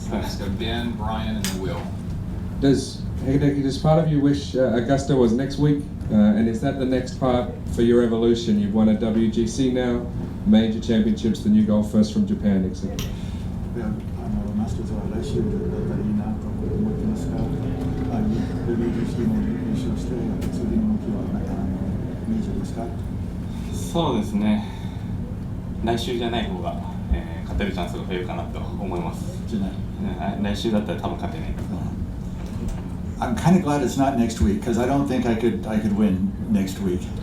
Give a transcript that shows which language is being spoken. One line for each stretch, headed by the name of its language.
English: Let's go Ben, Brian, and then Will. Does part of you wish Augusta was next week? And is that the next part for your evolution? You've won a WGC now, major championships, the new golf first from Japan, etc.
Japanese: マスターズは来週だったらいいなと思ってますが、WGC も優勝して、次の目標はメジャーですか？そうですね。来週じゃない方が、勝てるチャンスが増えるかなと思います。来週だったら多分勝てない。
English: I'm kind of glad it's not next week because I don't think I could win next week.